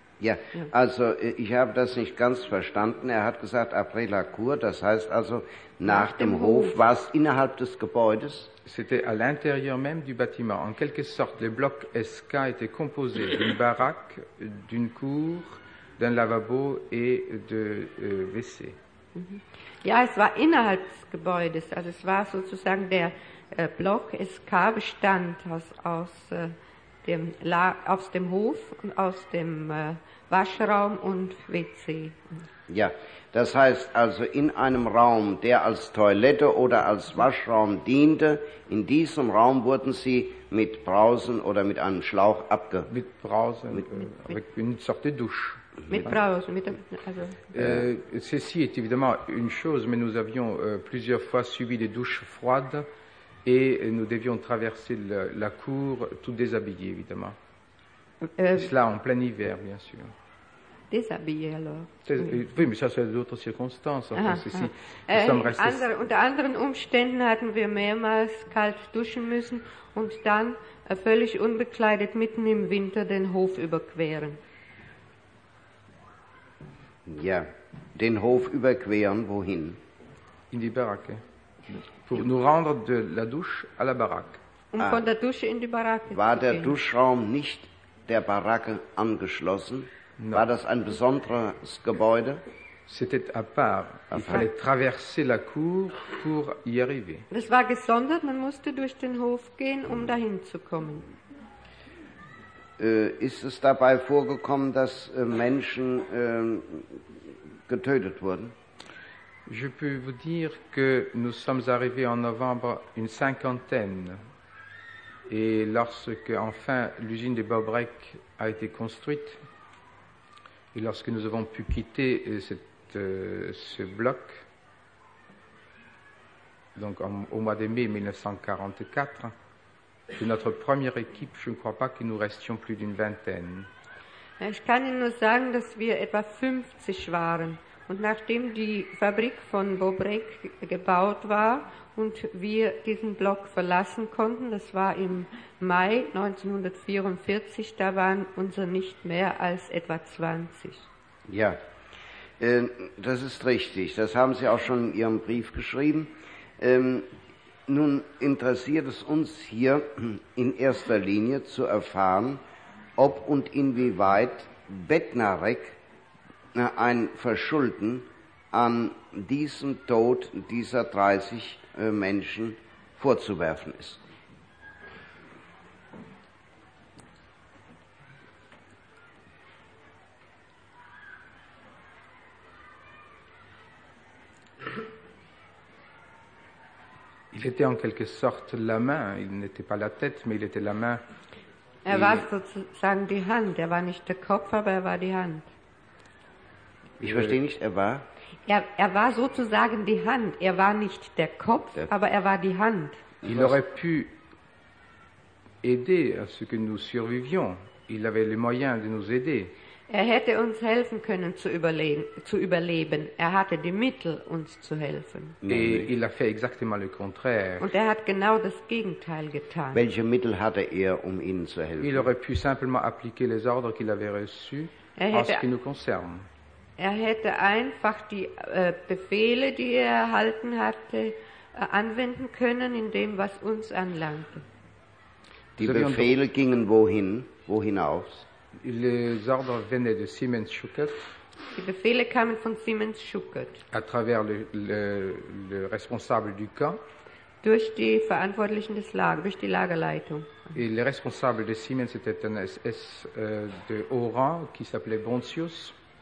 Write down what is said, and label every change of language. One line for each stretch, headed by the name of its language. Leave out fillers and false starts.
German: Ja. Ja, also ich habe das nicht ganz verstanden. Er hat gesagt,
French: après la cour,
German: das heißt also, nach dem Hof, war es innerhalb des Gebäudes?
French: C'était à l'intérieur même du bâtiment. En quelque sorte, les blocs SK étaient composés d'une baraque, d'une cour, d'un lavabo et de WC.
German: Ja, es war innerhalb des Gebäudes. Also es war sozusagen der Block SK bestand aus dem Hof, aus dem Waschraum und WC. Ja, das heißt also, in einem Raum, der als Toilette oder als Waschraum diente, in diesem Raum wurden Sie mit Brausen oder mit einem Schlauch abge... Mit Brausen, mit
French: une sorte de douche.
German: Mit Brausen, mit dem, also...
French: Ceci est évidemment une chose, mais nous avions plusieurs fois subi des douches froides, et nous devions traverser la cour tout déshabillé, évidemment. Cela en plein hiver, bien sûr. Déshabillé, alors. Oui, mais ça, c'est d'autres circonstances.
German: Unter anderen Umständen hatten wir mehrmals kalt duschen müssen und dann völlig unbekleidet mitten im Winter den Hof überqueren. Ja, den Hof überqueren, wohin? In die Baracke.
French: Pour nous rendre de la douche à la baraque.
German: Von der Dusche in die Baracke. War der Duschraum nicht der Baracke angeschlossen?
French: Non.
German: War das ein besonderes Gebäude?
French: C'était à part. Il fallait traverser la cour pour y arriver.
German: Das war gesondert, man musste durch den Hof gehen, um dahin zu kommen. Ist es dabei vorgekommen, dass Menschen getötet wurden?
French: Je peux vous dire que nous sommes arrivés en novembre une cinquantaine. Et lorsque, enfin, l'usine de Bobrek a été construite, et lorsque nous avons pu quitter ce bloc, donc au mois de mai 1944, de notre première équipe, je ne crois pas que nous restions plus d'une vingtaine.
German: Ich kann Ihnen nur sagen, dass wir etwa 50 waren. Und nachdem die Fabrik von Bobrek gebaut war und wir diesen Block verlassen konnten, das war im Mai 1944, da waren unsere nicht mehr als etwa 20. Ja, das ist richtig. Das haben Sie auch schon in Ihrem Brief geschrieben. Nun interessiert es uns hier in erster Linie zu erfahren, ob und inwieweit Bednarek ein Verschulden an diesem Tod dieser 30 Menschen vorzuwerfen ist.
French: Il était en quelque sorte la main, il n'était pas la tête, mais il était la main.
German: Er war sozusagen die Hand, er war nicht der Kopf, aber er war die Hand. Ich verstehe nicht, er war? Er war sozusagen die Hand, er war nicht der Kopf, aber er war die Hand.
French: Il aurait pu aider à ce que nous survivions, il avait les moyens de nous aider.
German: Er hätte uns helfen können zu überleben, er hatte die Mittel uns zu helfen.
French: Et il a fait exactement le contraire.
German: Und er hat genau das Gegenteil getan. Welche Mittel hatte er, um ihnen zu helfen?
French: Il aurait pu simplement appliquer les ordres qu'il avait reçus en ce qui nous concerne.
German: Er hätte einfach die Befehle, die er erhalten hatte, anwenden können in dem, was uns anlangte. Die Befehle gingen wohin? Wohinauf?
French: Les ordres venaient de Siemens Schuckert.
German: Die Befehle kamen von Siemens Schuckert.
French: À travers le responsable du camp.
German: Durch die Verantwortlichen des Lagers, durch die Lagerleitung.
French: Et le responsable de Siemens était un SS de haut rang qui s'appelait Bontius.